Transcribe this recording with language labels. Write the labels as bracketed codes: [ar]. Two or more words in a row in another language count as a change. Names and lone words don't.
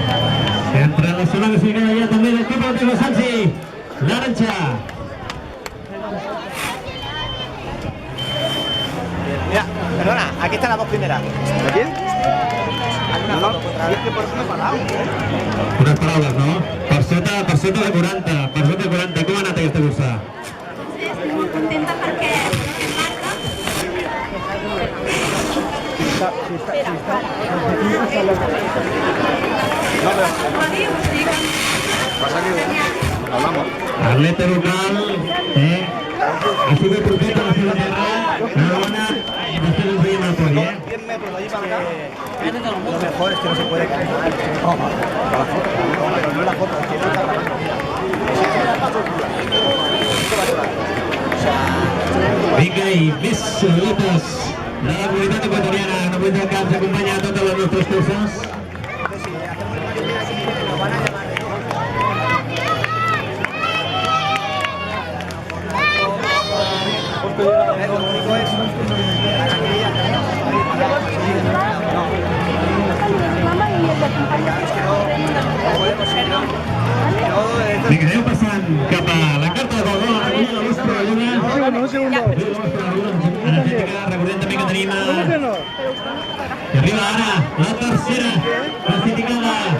[ca] Entre la zona classificada ja també l'equip de Sansi, l'Aranxa. [es] Aquí están las dos primeras. ¿De quién? Alguna No, foto contra [ca] sí, és que per això no he parlat. Unes paraules, no? Per sota de 40, per sota de 40. Com ha anat aquesta cursa? Estic molt contenta perquè marca [es] Pasa que hablamos. [ca] Atleta local, [es] ha sido profeta [ca] a la seva terra, enhorabona, i després ens veiem al podi, [es] 10 metros de allí para acá. Lo mejor es que no se puede caer. No, pero no la foto, es que no está grabando. [ca] Vinga, i més atletes de la comunitat equatoriana. No vull que ens acompanya a totes les nostres curses. [es] Lo único es [ca] Vinga, aneu passant cap a la carta de Balbó, a recollir la vostra lluna. [es] Un segundo. [ca] Energètica, recordem també que tenim i arriba ara la tercera classificada.